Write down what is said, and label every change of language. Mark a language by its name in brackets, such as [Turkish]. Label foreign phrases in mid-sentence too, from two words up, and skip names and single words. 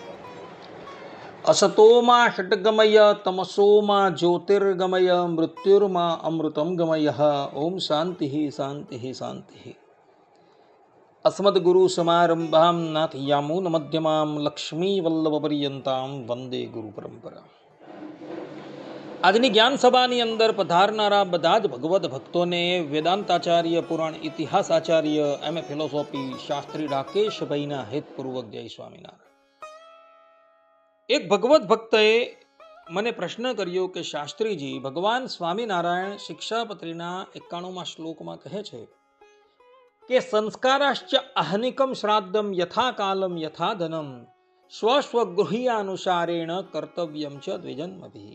[Sanskrit] असतो मा षट्गमय तमसो मा ज्योतिर्गमय मृत्युर्मा अमृतं गमयः। ओम शान्तिः शान्तिः शान्तिः। अस्मद्गुरुसमारम्भां नाथयामुनमध्यमां लक्ष्मीवल्लभपर्यन्तां वन्दे गुरुपरम्परा। [Gujarati] આજની જ્ઞાન સભાની અંદર પધારનારા બધા જ ભગવદ ભક્તોને વેદાંતાચાર્ય પુરાણ ઇતિહાસ આચાર્ય એમ એ ફિલોસોફી શાસ્ત્રી રાકેશભાઈના હેતપૂર્વક જય સ્વામિનારાયણ। એક ભગવદ ભક્તએ મને પ્રશ્ન કર્યો કે શાસ્ત્રીજી, ભગવાન સ્વામિનારાયણ શિક્ષાપત્રીના 91મા શ્લોકમાં કહે છે કે [Sanskrit] સંસ્કારાશ્ચ અહનિકમ શ્રાદ્ધમ યથા કાલમ યથા ધનમ સ્વસ્વગૃહ્યાનુસારેણ કર્તવ્યમ ચ દ્વિજન્મભિ।